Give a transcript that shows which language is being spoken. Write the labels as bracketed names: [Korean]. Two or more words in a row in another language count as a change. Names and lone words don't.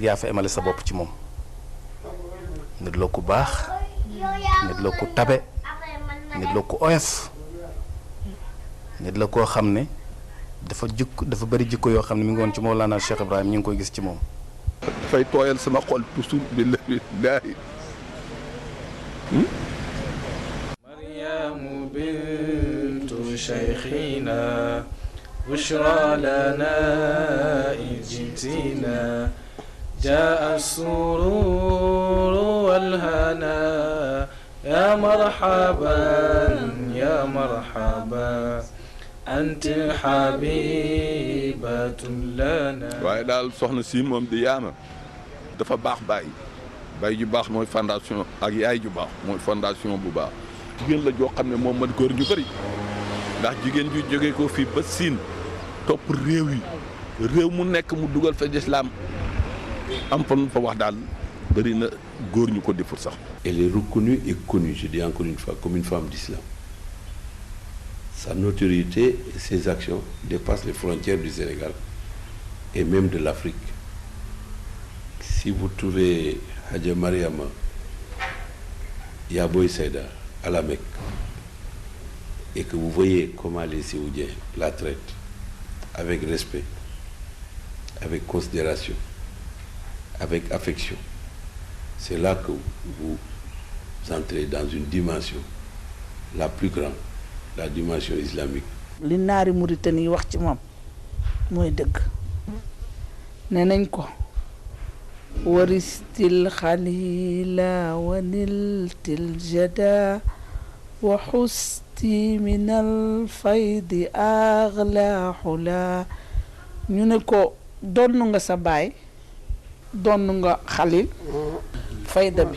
[Wolof] yaa fa emale sa bopp ci moom nit la ku baax nit la ku tabe nit la ku oyof nit la koo xam ne dafa bari jikko yoo xam ne mi ngi woon ci Mawlana Cheikh Ibrahim ñu ngi koy gis ci moom. dafay tooyal sama xol toujours billahi [Arabic] مريم بنت شيخنا بشرى لنا إذ جئتنا جاء السرور والهنا يا مرحبا يا مرحبا أنت حبيبة لنا. [Wolof] waaye daal soxna si moom di yaama dafa baax baay ju baax mooy fondation ak yaay ju baax mooy fondation bu baax. jigéen la joo xam ne moom man góor ñu bëri ndax jigéen ju jógee ko fii ba Siin topp réew yi réew mu nekk mu dugal fa lislaam am fa mu fa wax daal bëri na góor ñu ko deful sax. [French] Elle est reconnue et connue, je dis encore une fois, comme une femme d'islam. Sa notoriété et ses actions dépassent les frontières du Sénégal et même de l'Afrique. Si vous trouvez Hadja Mariama Yaboy Seyda à la Mecque et que vous voyez comment les Séoudiens la traitent avec respect, avec considération, avec affection, c'est là que vous entrez dans une dimension la plus grande, la dimension islamique. [Wolof] li naari Mauritanie yi wax ci moom mooy dëgg nee nañ ko [Arabic] ورثت الخليل ونلت الجدا وخصصت من الفيض أعلى علا [Wolof] ñu ne ko donn nga sa baay donn nga xalil fayda bi